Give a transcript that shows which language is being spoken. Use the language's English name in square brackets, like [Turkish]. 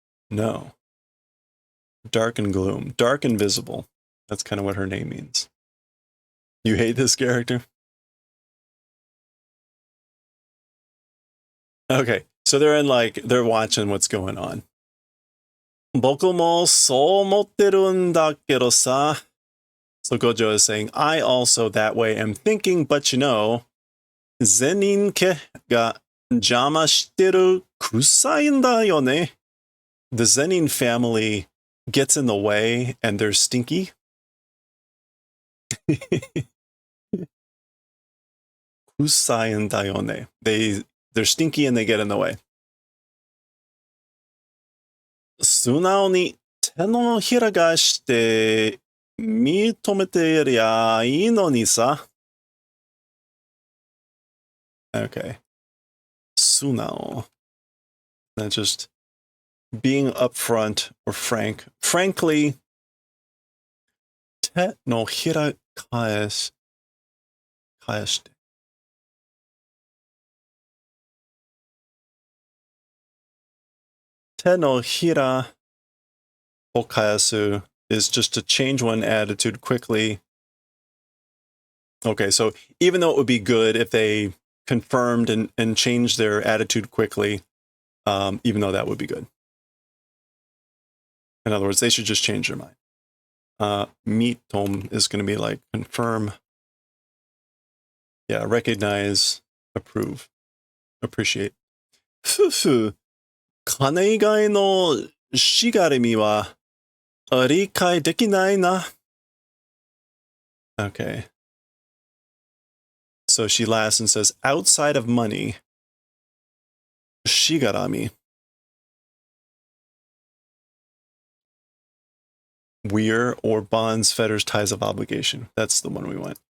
[English] No. Dark and gloom. Dark and visible. That's kind of what her name means. You hate this character? Okay, so they're watching what's going on. [Japanese] 僕もそう思ってるんだけどさ. [English] So Gojo is saying, I also that way am thinking, but you know, [Japanese] 善人家が邪魔してる臭いんだよね. [English] The Zenin family gets in the way and they're stinky. Kusai and Dayone. They're stinky and they get in the way. [Japanese] 素直に手のひら返して認めてりゃいいのにさ. [English] Okay. 素直. That's just being upfront or frank. Frankly, [Japanese] 手のひら返して. Te no hira okayasu [English] is just to change one attitude quickly. Okay, so even though it would be good if they confirmed and changed their attitude quickly, even though that would be good. In other words, they should just change their mind. Mitom is going to be like confirm. Yeah, recognize, approve, appreciate. Fufu. [Japanese] 金以外のしがらみは理解できないな. [English] Okay. So she laughs and says, outside of money, shigarami. Weir or bonds, fetters, ties of obligation. That's the one we want.